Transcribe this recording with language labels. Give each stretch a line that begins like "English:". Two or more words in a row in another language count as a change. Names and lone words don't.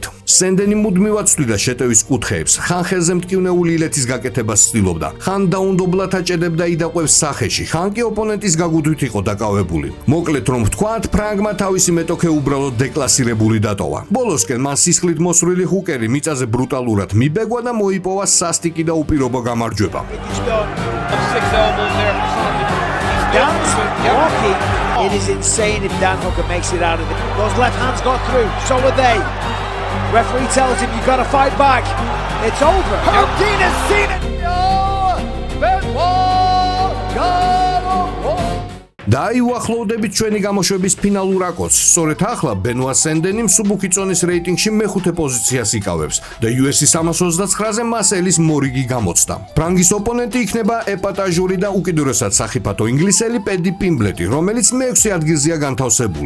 Georgian: სენდენი მუდმივად ცვლიდა შეტევის კუთხეებს, ხან ხელზე მტკივნეული ილეთის გაკეთებას ცდილობდა, ხან დაუნდობლად აჭედებდა იდაყვებს სახეში, ხან კი ოპონენტის გაგუთვით იყო დაკავებული. მოკლედ რომ ვთქვათ, ფრანგმა თავისი მეტოქე უბრალოდ დეკლასირებული დატოვა. ბოლოსკენ მან სისხლით მოსრული ჰუკერი მიწაზე ბრუტალურად მიბეგვა და მოიპოვა სასტიკი და უპირობო გამარჯვება.
English: It is insane if Dan Hooker makes it out of it. Those left hands got through, so are they. Referee tells him you got to fight back. It's over. Hogan has seen it.
Georgian: და აი უახლოვდებით ჩვენი გამოშვების ფინალურ აკოც. სწორედ ახლა ბენუა სენდენი მსუბუქი წონის რეიტინგში მეხუთე პოზიციას იკავებს და UFC 329-ზე მას ელის მორიგი გამოცდა. ფრანგის ოპონენტი იქნება ეპატაჟური და უკიდურესად სახიფათო ინგლისელი პედი პიმბლეტი, რომელიც მე-6 ადგილზეა განთავსებული.